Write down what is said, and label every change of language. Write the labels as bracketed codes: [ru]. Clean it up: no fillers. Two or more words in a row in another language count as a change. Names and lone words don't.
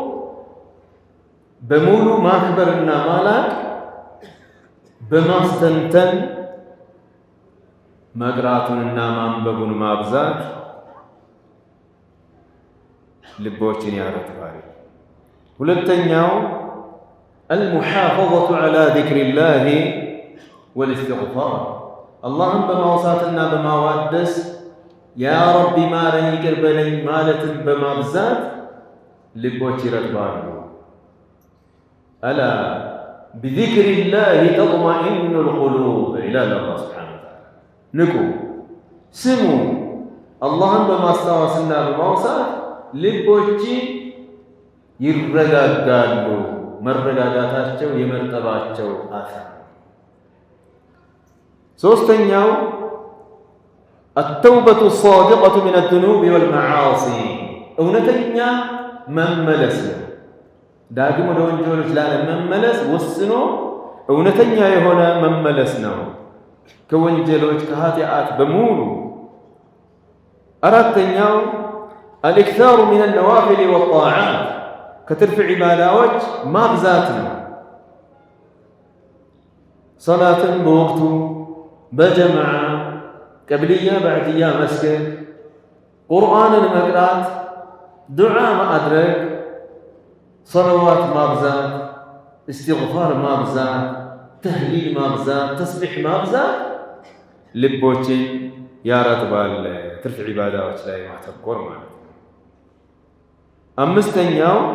[am] በሙሉ ማክበርና ማላቅ በማስተንተን መቅራቱንና ማንበቡን ማብዛት ልቦችን ያረጥባል። ሁለተኛው [ar] المحافظة على ذكر الله والاستغفار، [am] አላህን በማውሳትና በማዋደስ ያ ረቢ ማረኝ ይቅር በለኝ ማለትን በማብዛት ልቦች ይረጥባሉ። [ar] ألا بذكر الله تطمئن القلوب [am] ይላል አላህ [ar] سبحانه وتعالى። [am] ንቁ፣ ስሙ፣ አላህን በማስታወስና በማውሳት ልቦች ይረጋጋሉ። መረጋጋታቸው የመርጠባቸው አሳር። ሶስተኛው [ar] التوبة الصادقة من الذنوب والمعاصي، [am] እውነተኛ መመለስ ነው። ዳግም ወደ ወንጀሎች ላለመመለስ ወስኖ እውነተኛ የሆነ መመለስ ነው ከወንጀሎች ከኃጢአት በሙሉ። አራተኛው [ar] الإكثار من النوافل والطاعات، [am] ከትርፍ ዒባዳዎች ማብዛት ነው። ሰላትን በወቅቱ በጀማዓ ቀብልያ ባዕድያ መስገድ፣ ቁርአንን መቅራት፣ ዱዓ ማድረግ፣ ሰለዋት ማብዛት፣ እስትግፋር ማብዛት፣ ተህሊል ማብዛት፣ ተስቢሕ ማብዛት ልቦችን ያረጥባል። ትርፍ ዒባዳዎች ላይ ማተኮር ማለት ነው። አምስተኛው